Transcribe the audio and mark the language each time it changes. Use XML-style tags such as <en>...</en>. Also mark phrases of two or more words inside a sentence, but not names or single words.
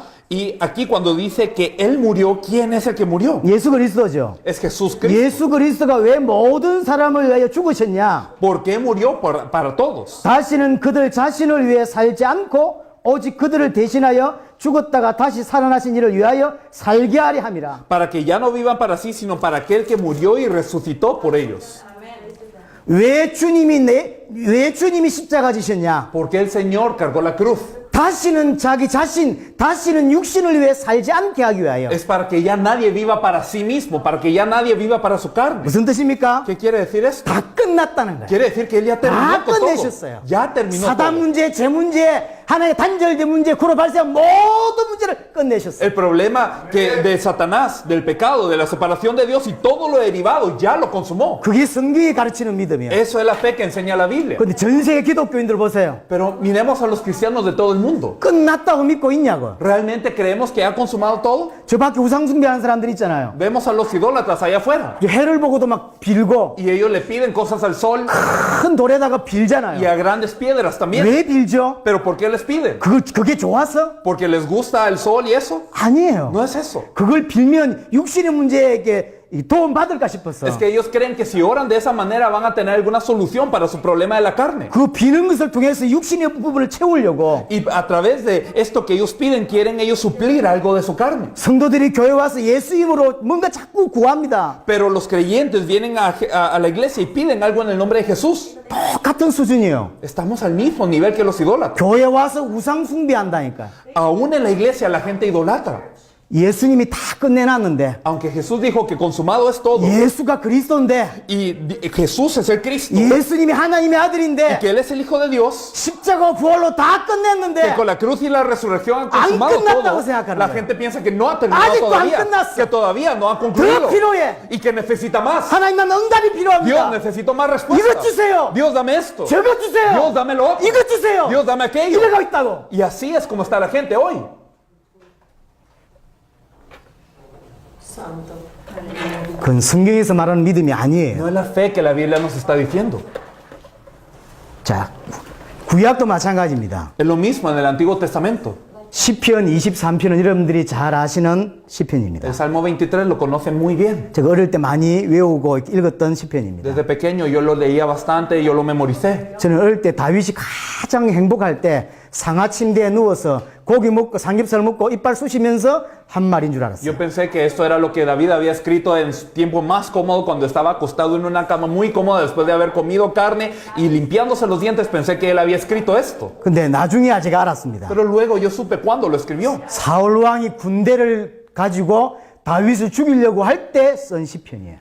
<es>Y aquí cuando dice que Él murió, ¿quién es el que murió?</es> <ko>예수 그리스도죠.</ko> <es>Es Jesús Cristo.</es> <ko>예수 그리스도가 왜 모든 사람을 위하여 죽으셨냐?</ko> <es>¿Por qué murió para todos?</es> <ko>다시는 그들 자신을 위해 살지 않고 오직 그들을 대신하여 죽었다가 다시 살아나신 이를 위하여 살게 하리 함이라.</ko> <es>Para que ya no vivan para sí, sino para aquel que murió y resucitó por ellos.</es> <ko>왜 주님이 십자가 지셨냐?</ko> <es>Porque el Señor cargó la cruz.</es> <ko>다시는 다시는 육신을 위해 살지 않게 하기 위하여.</ko> <es>Es para que ya nadie viva para sí mismo, para que ya nadie viva para su carne.</es> <ko>무슨 뜻입니까?</ko> <es>¿Qué quiere decir esto?</es> <ko>다 끝났다는 거예요.</ko> <es>Quiere decir que Él ya</es> <ko>다</ko> <es>terminó con todo.</es> <ko>끝내셨어요.</ko> <es>Ya terminó</es> <ko>사단</ko> <es>todo.</es> <ko>문제, 재 문제, 하나의 단절된 문제, 그로 발생한 모든 문제를 끝내셨어요.</ko> <es>El problema de Satanás, del pecado, de la separación de Dios y todo lo derivado, ya lo consumó.</es> <ko>그게 성경이 가르치는 믿음이에요.</ko> <es>Eso es la fe que enseña la Biblia.</es> <ko>근데 전 세계 기독교인들 보세요.</ko> <es>Pero miremos a los cristianos de todo el mundo.</es> <ko>끝났다고 믿고 있냐고.</ko> <es>¿Realmente creemos que ha consumado todo?</es> <ko>저 밖에 우상숭배하는 사람들 있잖아요.</ko> <es>Vemos a los idólatras allá afuera</es> <ko>해를 보고도 막 빌고</ko> <es>y ellos le piden cosas al sol</es> <ko>큰 돌에다가</ko> <es>y</es> <ko>빌잖아요.</ko> <es>a grandes piedras también.</es> <ko>왜 빌죠?</ko> <es>¿Pero por qué les piden?</es> <ko>그게 좋아서?</ko> <es>¿Porque les gusta el sol y eso?</es> <ko>아니에요.</ko> <es>No es eso.</es> <ko>그걸 빌면 육신의 문제에게 도움 받을까 싶었어.</ko> <es>Es que ellos creen que si oran de esa manera van a tener alguna solución para su problema de la carne.</es> <ko>그 비는 것을 통해서 육신의 부분을 채우려고</ko> <es>Y a través de esto que ellos piden, quieren ellos suplir algo de su carne.</es> <ko>성도들이 교회 와서 예수 이름으로 뭔가 자꾸 구합니다.</ko> <es>Pero los creyentes vienen a la iglesia y piden algo en el nombre de Jesús.</es> <ko>똑같은 수준이에요.</ko> <es>Estamos al mismo nivel que los idólatras.</es> <ko>교회 와서 우상 숭배한다니까.</ko> <es>Aún en la iglesia la gente idolatra.</es> <ko>예수님이 다 끝내놨는데</ko> <es>Aunque Jesús dijo que consumado es todo.</es> <ko>예수가 그리스도인데</ko> <es>Y Jesús es el Cristo.</es> <ko>예수님이 하나님의</ko> <es>Y</es> <ko>아들인데</ko> <es>que Él es el Hijo de Dios.</es> <ko>십자가 부활로 다</ko> <es>Que</es> <ko>끝냈는데</ko> <es>con la cruz y la resurrección han consumado</es> <ko>끝났다고</ko> <es>todo.</es> <ko>생각하는</ko> <es>La</es> <ko>거예요.</ko> <es>gente piensa que no ha terminado</es> <ko>아직도 안</ko> <es>todavía.</es> <ko>끝났어.</ko> <es>Que todavía no ha concluido.</es> <ko>더 필요해.</ko> <es>Y que necesita más.</es> <ko>하나님만 응답이</ko> <es>Dios,</es> <ko>필요합니다.</ko> <es>necesito más</es> <ko>이것</ko> <es>respuestas.</es> <ko>주세요.</ko> <es>Dios, dame esto.</es> <ko>저것 주세요.</ko> <es>Dios, dame lo otro.</es> <ko>이것 주세요.</ko> <es>Dios, dame aquello.</es> <ko>이래가 있다고.</ko> <es>Y así es como está la gente hoy.</es> <ko>그건 성경에서 말하는 믿음이 아니에요.</ko> <es>No es la fe que la Biblia nos está diciendo.</es> <ko>자, 구약도 마찬가지입니다.</ko> <es>Es lo mismo en el Antiguo Testamento.</es> <ko>시편 23편은 여러분들이 잘 아시는 시편입니다.</ko> <es>El Salmo 23 lo conocen muy bien.</es> <ko>제가 어릴 때 많이 외우고 읽었던 시편입니다.</ko> <es>Desde pequeño yo lo leía bastante y yo lo memoricé.</es> <ko>저는 어릴 때 다윗이 가장 행복할 때 상하 침대에 누워서 고기 먹고 삼겹살 먹고 이빨 쑤시면서 한 말인 줄 알았어요.</ko> <es>Yo pensé que esto era lo que David había escrito en su tiempo más cómodo cuando estaba acostado en una cama muy cómoda después de haber comido carne y limpiándose los dientes. Pensé que él había escrito esto.</es> <ko>근데 나중에 제가 알았습니다.</ko> <es>Pero luego yo supe cuándo lo escribió.</es> <ko>사울 왕이 군대를 가지고 다윗을 죽이려고 할 때 쓴 시편이에요.</ko>